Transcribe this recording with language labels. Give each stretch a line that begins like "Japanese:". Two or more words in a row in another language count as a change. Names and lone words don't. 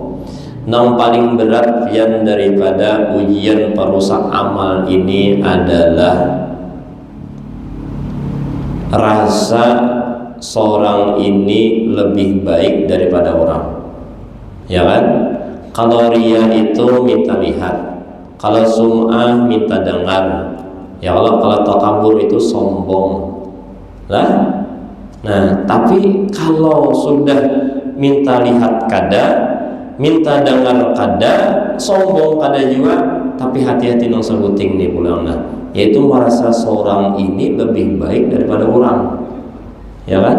Indonesian: Yang paling berat yang daripada ujian perusak amal ini adalah rasa seorang ini lebih baik daripada orang, ya kan? Kalau riya itu minta lihat, kalau sum'ah minta dengar,
Arabic: ya Allah.
Indonesian: Kalau takabur itu sombong lah.
Banjar: Nah tapi kalau sudah minta lihat kada, minta dengar kada, sombong kada juga, tapi hati-hati nang sebuting nih pulang, nah yaitu merasa seorang ini lebih baik daripada orang, ya kan?